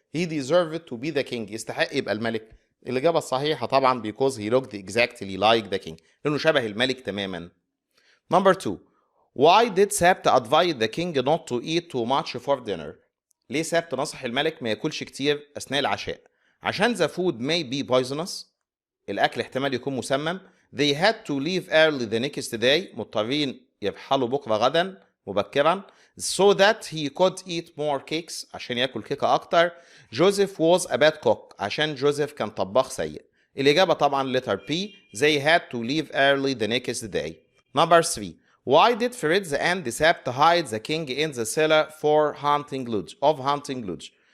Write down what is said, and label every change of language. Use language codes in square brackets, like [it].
[en] He deserved to be the king [ar] يستحق يبقى الملك. الإجابة الصحيحة طبعا [en] because he looked exactly like the king [ar] لأنه شبه الملك تماما. [en] Number 2. Why did Sept advise the king not to eat too much for dinner؟ [ar] ليه سبت نصح الملك ما ياكلش كتير أثناء العشاء؟ عشان [en] the food may be poisonous [ar] الأكل احتمال يكون مسمم. [en] They had to leave early the next day. [ar] مضطرين يرحلوا بكرة غدا مبكرا. [en] So that he could eat more cakes. [ar] عشان ياكل كيكة أكتر. [en] Joseph was a bad cook. [ar] عشان جوزيف كان طباخ سيء. الإجابة طبعا [en] letter B. They had to leave early the next day. Number 3. Why did Fritz and Sept hide the king in the cellar for hunting lodge?